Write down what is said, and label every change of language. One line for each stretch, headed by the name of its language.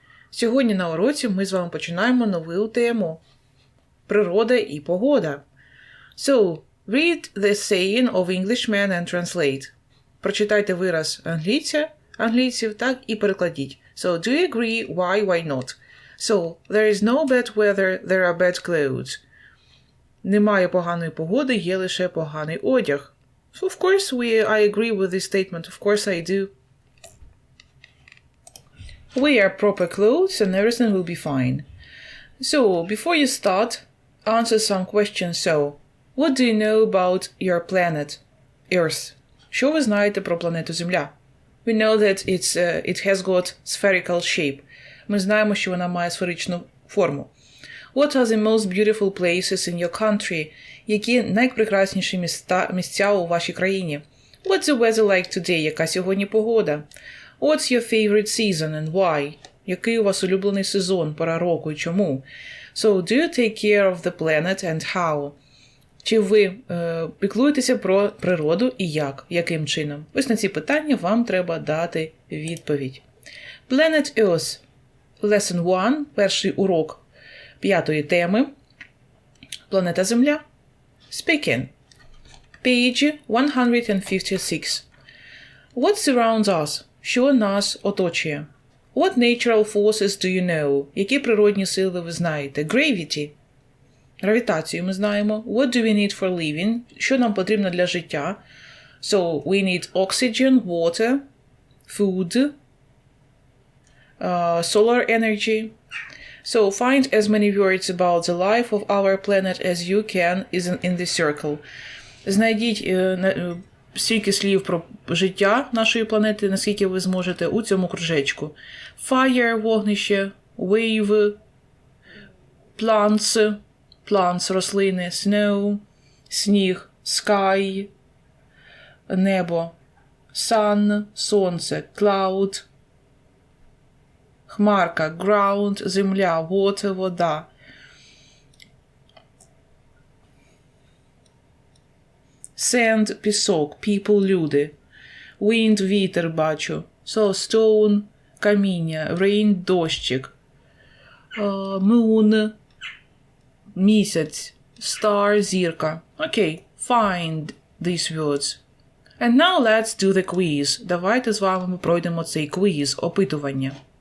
Ukrainian: Сьогодні на уроці ми з вами починаємо нову тему. Природа і погода.
English: So, read the saying of Englishmen and translate.
Ukrainian: Прочитайте вираз англійців, так, і перекладіть.
English: So, do you agree? Why not? So, there is no bad weather, there are bad clothes.
Ukrainian: Немає поганої погоди, є лише поганий одяг.
English: So, of course, I agree with this statement. Of course I do. Wear proper clothes and everything will be fine. So, before you start, answer some questions. So, what do you know about your planet, Earth?
Ukrainian: Що ви знаєте про планету Земля?
English: We know that it has got spherical shape.
Ukrainian: Ми знаємо, що вона має сферичну форму.
English: What are the most beautiful places in your country?
Ukrainian: Які найпрекрасніші місця у вашій країні?
English: What's the weather like today?
Ukrainian: Яка сьогодні погода?
English: What's your favorite season and why?
Ukrainian: Який у вас улюблений сезон, пора року і чому?
English: So, do you take care of the planet and how?
Ukrainian: Чи ви піклуєтеся про природу і як? Яким чином? Ось на ці питання вам треба дати відповідь.
English: Planet Earth. Lesson 1.
Ukrainian: Перший урок 5-ї теми. Планета Земля. Speaking.
English: Page 156. What surrounds us?
Ukrainian: Що нас оточує?
English: What natural forces do you know?
Ukrainian: Які природні сили ви знаєте?
English: Gravity.
Ukrainian: Гравітацію ми знаємо.
English: What do we need for living?
Ukrainian: Що нам потрібно для життя?
English: So, we need oxygen, water, food, solar energy. So, find as many words about the life of our planet as you can in this circle.
Ukrainian: Знайдіть стільки слів про життя нашої планети, наскільки ви зможете у цьому кружечку.
English: Fire –
Ukrainian: вогнище,
English: wave – plants –
Ukrainian: рослини,
English: snow –
Ukrainian: сніг,
English: sky –
Ukrainian: небо,
English: sun –
Ukrainian: сонце,
English: cloud –
Ukrainian: хмарка,
English: ground –
Ukrainian: земля,
English: water –
Ukrainian: вода.
English: Sand
Ukrainian: – пісок,
English: people
Ukrainian: – люди.
English: Wind
Ukrainian: – вітер бачу.
English: So, stone –
Ukrainian: каміння,
English: rain –
Ukrainian: дощик.
English: Moon –
Ukrainian: місяць,
English: star –
Ukrainian: зірка.
English: Окей, find these words. And now let's do the quiz.
Ukrainian: Давайте з вами пройдемо цей квіз, опитування.